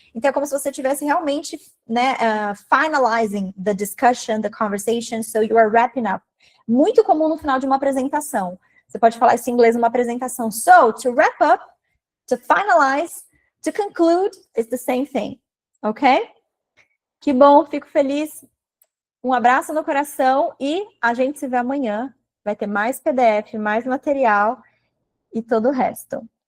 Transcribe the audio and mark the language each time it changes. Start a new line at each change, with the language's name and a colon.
Portuguese: Então, é como se você estivesse realmente, né,
English: finalizing the discussion, the conversation, so you are wrapping up.
Portuguese: Muito comum no final de uma apresentação. Você pode falar isso em inglês numa apresentação.
English: So, to wrap up, to finalize, to conclude, is the same thing.
Portuguese: Ok? Que bom, fico feliz. Um abraço no coração e a gente se vê amanhã. Vai ter mais PDF, mais material e todo o resto.